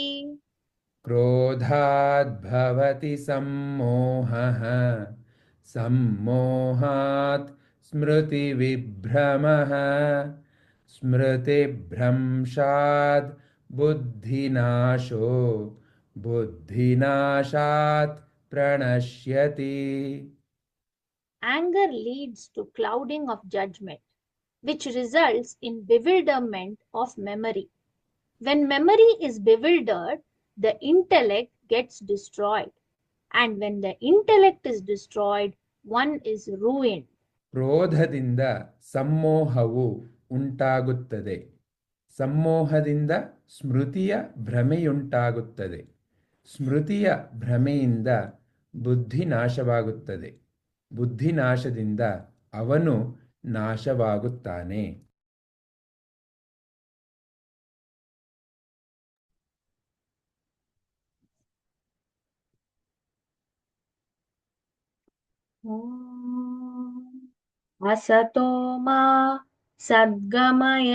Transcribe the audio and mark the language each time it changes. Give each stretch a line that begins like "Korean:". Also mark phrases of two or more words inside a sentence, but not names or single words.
Sanskrit: क्रोधाद्भवति सम्मोहः सम्मोहात् स्मृतिविभ्रमः स्मृतिभ्रंशात् बुद्धिनाशो बुद्धिनाशात् प्रणश्यति
English: Anger leads to clouding of judgment, which results in bewilderment of memory. When memory is bewildered, the intellect gets destroyed. And when the intellect is destroyed, one is ruined.
Kannada: ಕ್ರೋಧದಿಂದ ಸಮ್ಮೋಹವು ಉಂಟಾಗುತ್ತದೆ ಸಮ್ಮೋಹದಿಂದ ಸ್ಮೃತಿಯ ಭ್ರಮೆಯುಂಟಾಗುತ್ತದೆ ಸ್ಮೃತಿಯ ಭ್ರಮೆಯಿಂದ ಬುದ್ಧಿ ನಾಶವಾಗುತ್ತದೆ ಬುದ್ಧಿನಾಶದಿಂದ ಅವನು ನಾಶವಾಗುತ್ತಾನೆ
Sanskrit: असतो मा सद्गमय